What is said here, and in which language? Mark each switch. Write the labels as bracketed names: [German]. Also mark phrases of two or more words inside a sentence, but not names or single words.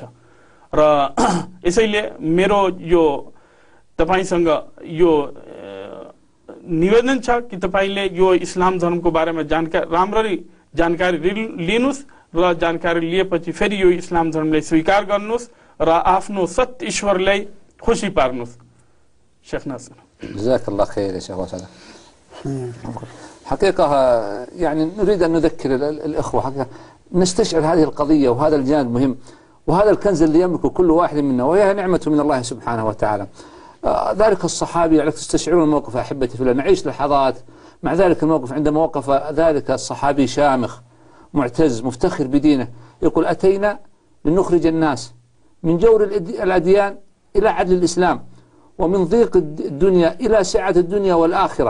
[Nepali] र यसैले मेरो यो तपाईसँग यो निवेदन छ कि तपाईले यो इस्लाम धर्मको बारेमा राम्ररी जानकारी लिनुस् र जानकारी लिएपछि फेरि यो इस्लाम धर्मलाई स्वीकार गर्नुस् र आफ्नो सत्य ईश्वरलाई खुशी पार्नुस्। शेख नासिर [Arabic] جزاك الله خير يا شيخ وسلام. حقيقة يعني نريد أن نذكر الإخوة حقيقة نستشعر هذه القضية وهذا الجانب مهم وهذا الكنز اللي يملكه كل واحد منا وهي نعمة من الله سبحانه وتعالى. ذلك الصحابي يعني تستشعرون الموقف أحبتي في الله، نعيش لحظات مع ذلك الموقف عندما وقف ذلك الصحابي شامخ معتز مفتخر بدينه يقول أتينا لنخرج الناس من جور الأديان إلى عدل الإسلام ومن ضيق الدنيا إلى سعة الدنيا والآخرة.